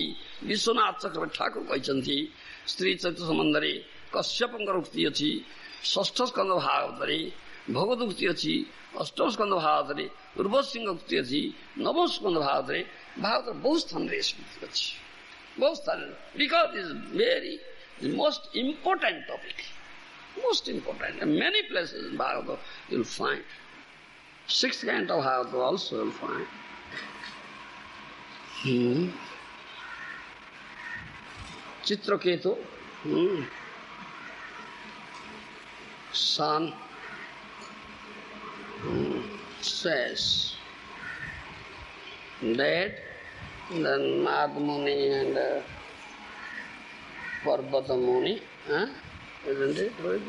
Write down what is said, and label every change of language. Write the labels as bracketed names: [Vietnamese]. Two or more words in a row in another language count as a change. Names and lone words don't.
[Odia] ବିଶ୍ୱନାଥ ଚକ୍ରବର୍ତ୍ତୀ ଠାକୁର କହିଛନ୍ତି, ସ୍ତ୍ରୀ ଚରିତ୍ର ସମ୍ବନ୍ଧରେ କଶ୍ୟପଙ୍କର ଉକ୍ତି ଅଛି, ଷଷ୍ଠ ସ୍କନ୍ଧ ଭାଗବତରେ ଭଗବତ ଉକ୍ତି ଅଛି, ଅଷ୍ଟମ ସ୍କନ୍ଧ ଭାଗବତରେ ଉର୍ବଶୀଙ୍କ ଉକ୍ତି ଅଛି, ନବମ ସ୍କନ୍ଧ ଭାଗବତରେ ଭାଗବତର ବହୁ ସ୍ଥାନରେ ସ୍ମୃତି ଅଛି, ବହୁ ସ୍ଥାନରେ। [English] because it is very most important topic, most important. In many places in Bhagavata you will find. Sixth canto of Bhagavata also you will find. Chitraketu, son, says that then Nada Muni and Parvata Muni, isn't it?